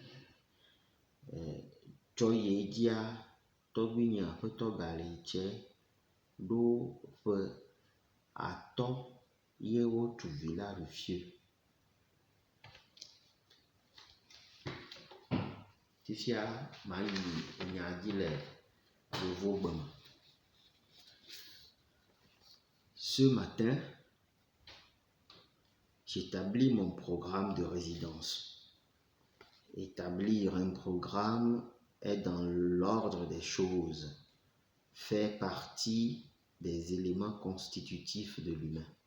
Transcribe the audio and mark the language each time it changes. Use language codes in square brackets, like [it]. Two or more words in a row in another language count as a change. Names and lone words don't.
[ee] Tsɔ yi dzia, tɔgbuinye aƒetɔ Galitse ɖo ƒe 5 ye wotu vi la ɖofie. Fifia mayi nya dzi le Yevugbe me. [fr] Ce matin, j'établis mon programme de résidence. Établir un programme est dans l'ordre des choses, fait partie des éléments constitutifs de l'humain.